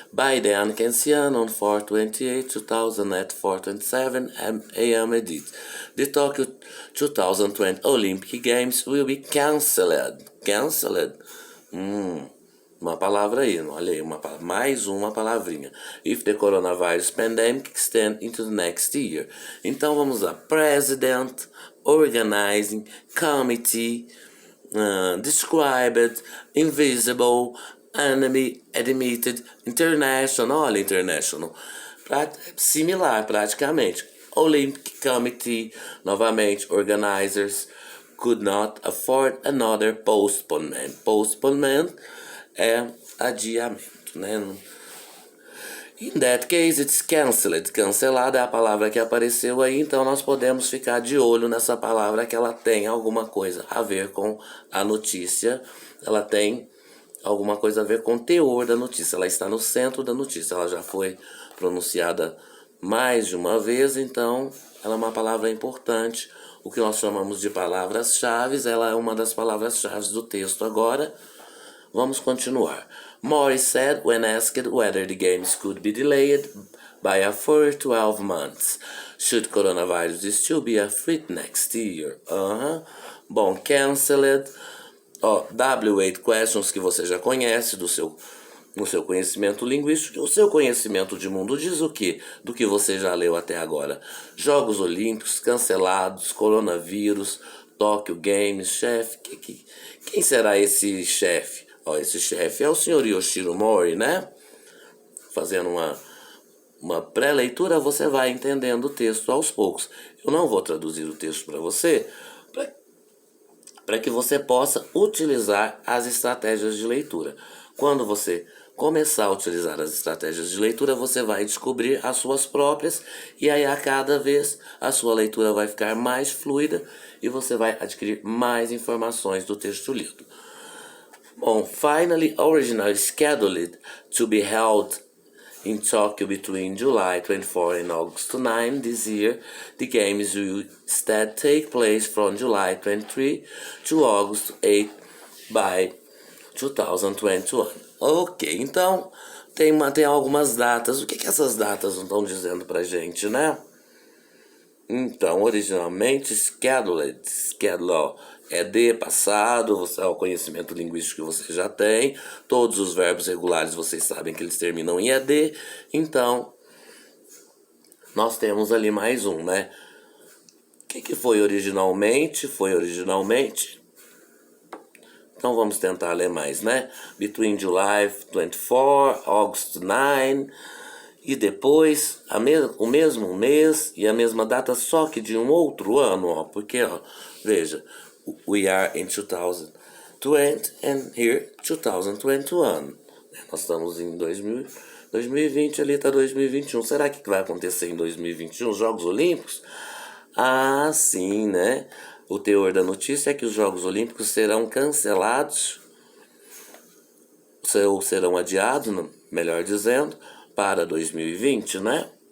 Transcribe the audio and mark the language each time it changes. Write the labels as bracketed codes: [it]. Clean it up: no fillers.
[en] By then, Kencian on 4/28, 2000 at 4:27 a.m. edit. The Tokyo 2020 Olympic Games will be cancelled. Cancelled? [pt] Uma palavra aí, olha aí, mais uma palavrinha. [en] If the coronavirus pandemic extend into the next year. [pt] Então vamos lá. [en] President, organizing, committee, described, invisible, enemy, admitted, international, [pt] olha, [en] international. [pt] Similar praticamente. [en] Olympic Committee, [pt] novamente, [en] organizers, could not afford another postponement. [pt] Postponement é adiamento, né? [en] In that case, it's cancelled. [pt] Cancelada é a palavra que apareceu aí, então nós podemos ficar de olho nessa palavra que ela tem alguma coisa a ver com a notícia. Ela tem alguma coisa a ver com o teor da notícia. Ela está no centro da notícia. Ela já foi pronunciada mais de uma vez, então ela é uma palavra importante. O que nós chamamos de palavras-chave, ela é uma das palavras-chave do texto agora. Vamos continuar. [en] Morris said when asked whether the games could be delayed by a further 12 months. Should coronavirus still be a threat next year? [pt] Bom, cancelled. W8 questions que você já conhece no seu conhecimento linguístico. O seu conhecimento de mundo diz o quê? Do que você já leu até agora. Jogos Olímpicos cancelados, coronavírus, Tokyo Games, chefe. Quem será esse chefe? Esse chefe é o senhor Yoshiro Mori, né? Fazendo uma pré-leitura, você vai entendendo o texto aos poucos. Eu não vou traduzir o texto para você, para que você possa utilizar as estratégias de leitura. Quando você começar a utilizar as estratégias de leitura, você vai descobrir as suas próprias, e aí a cada vez a sua leitura vai ficar mais fluida e você vai adquirir mais informações do texto lido. Bom, [en] finally, originally scheduled to be held in Tokyo between July 24 and August 9 this year, the games will instead take place from July 23 to August 8 by 2021. [pt] Ok, então tem algumas datas. O que essas datas não estão dizendo pra gente, né? Então, originalmente, scheduled é de passado, é o conhecimento linguístico que você já tem. Todos os verbos regulares vocês sabem que eles terminam em ed. Então, nós temos ali mais um, né? O que foi originalmente? Foi originalmente. Então vamos tentar ler mais, né? [en] Between July 24, August 9. [pt] E depois o mesmo mês e a mesma data, só que de um outro ano, ó. Porque, ó, veja, [en] we are in 2020 and here 2021. [pt] Nós estamos em 2020, ali está 2021. Será que vai acontecer em 2021 os Jogos Olímpicos? Ah, sim, né? O teor da notícia é que os Jogos Olímpicos serão cancelados, ou serão adiados, melhor dizendo, para 2020, né?